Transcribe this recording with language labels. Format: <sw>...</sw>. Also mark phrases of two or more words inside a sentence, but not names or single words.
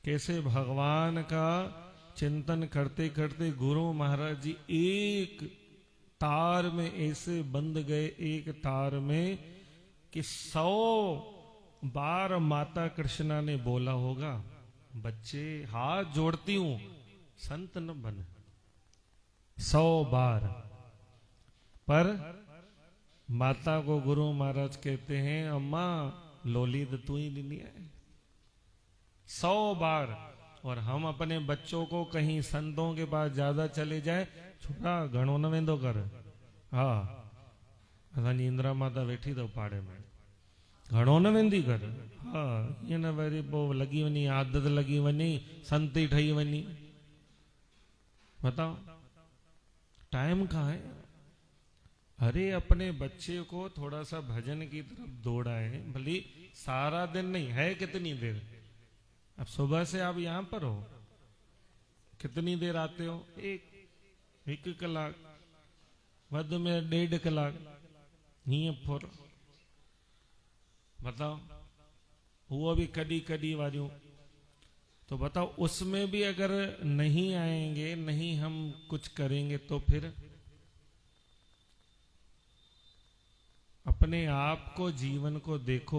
<hi>कैसे भगवान का चिंतन करते करते गुरु महाराज जी एक तार में ऐसे बंध गए, एक तार में, कि 100 बार माता कृष्णा ने बोला होगा, बच्चे हाथ जोड़ती हूं संत न बन, 100 बार। पर माता को गुरु महाराज कहते हैं, अम्मा लोलित तू ही नहीं है, 100 बार। और हम अपने बच्चों को कहीं संतों के पास ज्यादा चले जाए,</hi> <sd>छोटा घणो न वेंदो कर, हाँ असांजी इंदिरा माता वेठी अथव पाड़े में, घणो न वेंदी कर, हाँ ईअं न वरी पोइ लॻी वञी आदत लॻी वञी संती ठही वञी।</sd> <hi>बताओ टाइम कहाँ है? अरे अपने बच्चे को थोड़ा सा भजन की तरफ दौड़ाए, भले सारा दिन नहीं है, कितनी देर। अब सुबह से आप यहां पर हो, कितनी देर आते हो?</hi> <sd>एक कलाक, वध में 1.5 कलाक, हीअं फुर।</sd> <hi>बताओ वो भी कड़ी कड़ी वारियों। तो बताओ उसमें भी अगर नहीं आएंगे, नहीं हम कुछ करेंगे, तो फिर अपने आप को, जीवन को देखो।</hi>